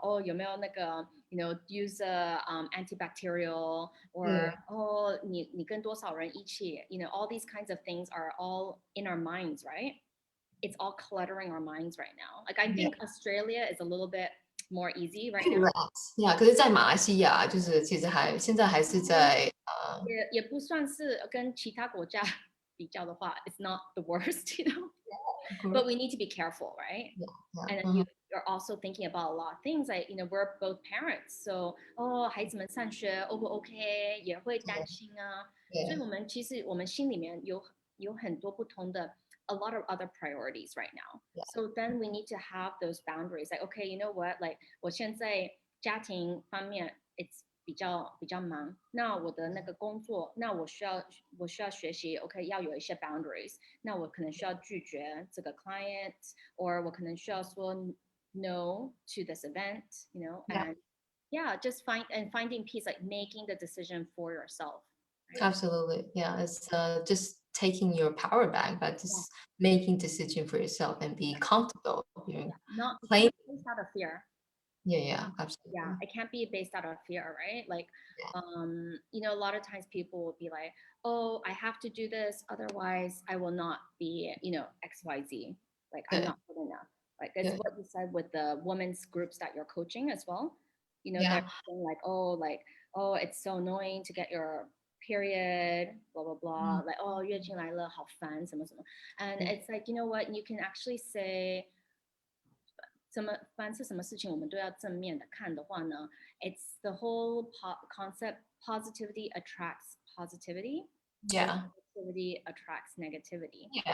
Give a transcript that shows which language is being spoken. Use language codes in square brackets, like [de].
[en] Oh, [zh] 有没有那个, [en] use a antibacterial, or [zh] 对 oh, 你跟多少人一起? [en] All these kinds of things are all in our minds, right? It's all cluttering our minds right now. Like I think Australia is a little bit more easy right now. [zh] Yeah, 可是在马来西亚就是其实现在还是在也不算是跟其他国家比较的话 [en] it's not the worst. But we need to be careful, right? And then you're also thinking about a lot of things like, we're both parents. [zh] So, 孩子们上学 O 不 OK 也会担心啊。所以其实我们心里面有很多不同的 [en] a lot of other priorities right now. So then we need to have those boundaries. Like, okay, you know what? [zh] Like 我现在家庭方面 [en] it's [zh] 比较忙，那我的那个工作，那我需要学习 ，OK， 要有一些 boundaries，那我可能需要拒绝这个 client， [en] or [zh] 我可能需要说 [en] no to this event, and just finding peace, like making the decision for yourself. Right? Absolutely, yeah. It's just taking your power back, but just making decision for yourself and be comfortable. Not Playing. based out of fear. Yeah, absolutely. Yeah, it can't be based out of fear, right? Like, a lot of times people will be like, oh, I have to do this, otherwise I will not be, XYZ. Like, I'm not good enough. Like, it's what you said with the women's groups that you're coaching as well. They're saying like, oh, it's so annoying to get your period, blah, blah, blah. Like, oh, [zh] 月经来了，好烦，什么什么. [en] And it's like, you know what? You can actually say, [zh] 凡是什么事情我们都要正面的看的话呢 [en] it's the whole concept positivity attracts positivity. Yeah. Positivity attracts negativity.